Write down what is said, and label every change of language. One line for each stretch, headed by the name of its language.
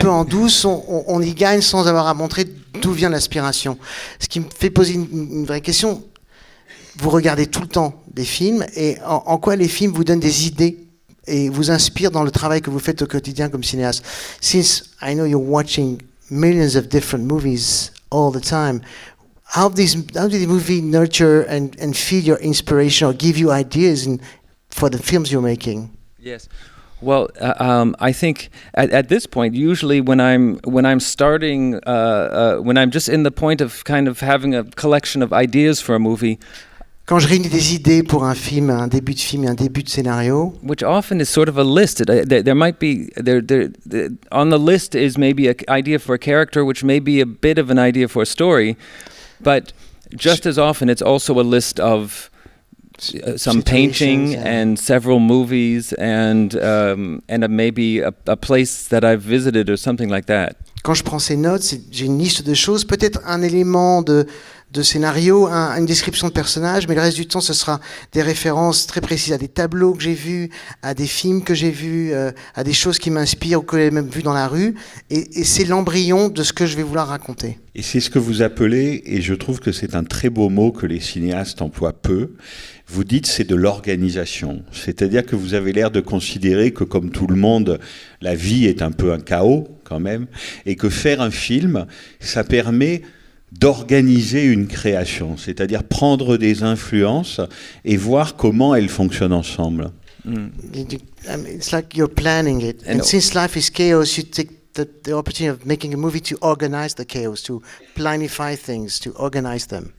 French: peu en douce, on y gagne sans avoir à montrer d'où vient l'aspiration. Ce qui me fait poser une vraie question. Vous regardez tout le temps des films, et en quoi les films vous donnent des idées et vous inspirent dans le travail que vous faites au quotidien comme cinéaste?
English: Since I know you're watching millions of different movies all the time, how do the movies nurture and feed your inspiration or give you ideas for the films you're making? Yes. Well, I think at this point, usually when I'm starting, when I'm just in the point of kind of having a collection of ideas for a movie,
French: Quand je réunis des idées pour un film, un début de film et un début de scénario,
English: which often is sort of a list. There might be on the list is maybe an idea for a character, which may be a bit of an idea for a story, but just as often it's also a list of some painting
French: Situations,
English: and several movies and maybe a place that I've visited or something like that.
French: quand je prends ces notes, j'ai une liste de choses, peut-être un élément de scénario, une description de personnage, mais le reste du temps, ce sera des références très précises à des tableaux que j'ai vus, à des films que j'ai vus, à des choses qui m'inspirent ou que j'ai même vues dans la rue. Et c'est l'embryon de ce que je vais vouloir raconter. Et c'est ce que vous appelez, et je trouve que c'est un très beau mot que les cinéastes emploient peu, vous dites c'est de l'organisation. C'est-à-dire que vous avez l'air de considérer que comme tout le monde, la vie est un peu un chaos quand même, et que faire un film, ça permet d'organiser une création, c'est-à-dire prendre des influences et voir comment elles fonctionnent ensemble.
English: It's like you're planning it. And since life is chaos, you take the opportunity of making a movie to organize the chaos, to planify things, to organize them.